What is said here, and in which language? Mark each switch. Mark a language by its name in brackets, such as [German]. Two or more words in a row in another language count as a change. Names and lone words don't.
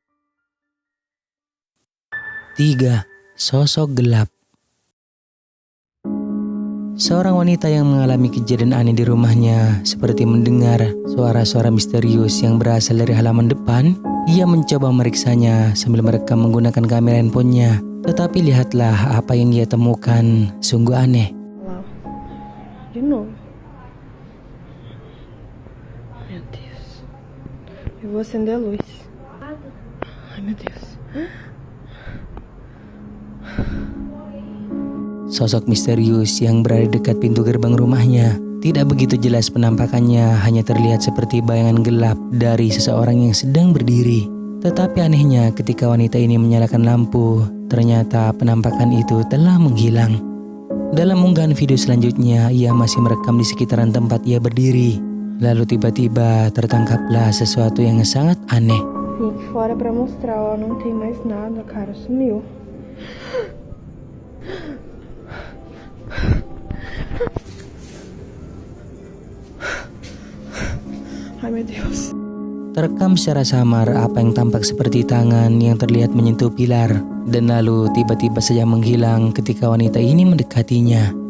[Indonesian] 3. Sosok gelap. Seorang wanita yang mengalami kejadian aneh di rumahnya seperti mendengar suara-suara misterius yang berasal dari halaman depan. Ia mencoba meriksanya sambil merekam menggunakan kamera handphonenya. Tetapi lihatlah apa yang dia temukan, sungguh aneh. [Portuguese] Lá, de novo. Meu Deus. Eu vou acender a luz. Ai, meu Deus. [Indonesian] Sosok misterius yang berada dekat pintu gerbang rumahnya. Tidak begitu jelas penampakannya, hanya terlihat seperti bayangan gelap dari seseorang yang sedang berdiri. Tetapi anehnya ketika wanita ini menyalakan lampu, ternyata penampakan itu telah menghilang. Dalam unggahan video selanjutnya, ia masih merekam di sekitaran tempat ia berdiri. Lalu tiba-tiba tertangkaplah sesuatu yang sangat aneh. [Portuguese] Vim aqui fora pra mostrar, ó. Não tem mais nada, cara. Sumiu. Ai, meu Deus. [Indonesian] Terekam secara samar apa yang tampak seperti tangan yang terlihat menyentuh pilar dan lalu tiba-tiba saja menghilang ketika wanita ini mendekatinya.